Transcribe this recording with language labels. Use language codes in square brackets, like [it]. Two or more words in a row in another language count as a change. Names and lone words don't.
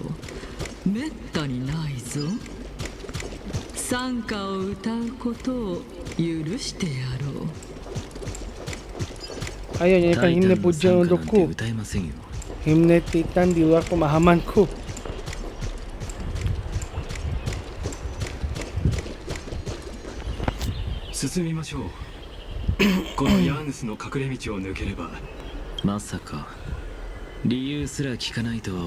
[ja] めったにないぞ。賛歌を歌うことを許してやろう。 [id] Ayo nyanyikan himne pujian untukku. Himne Titan di luar pemahamanku. [ja] Ma さか理由すら聞かないと。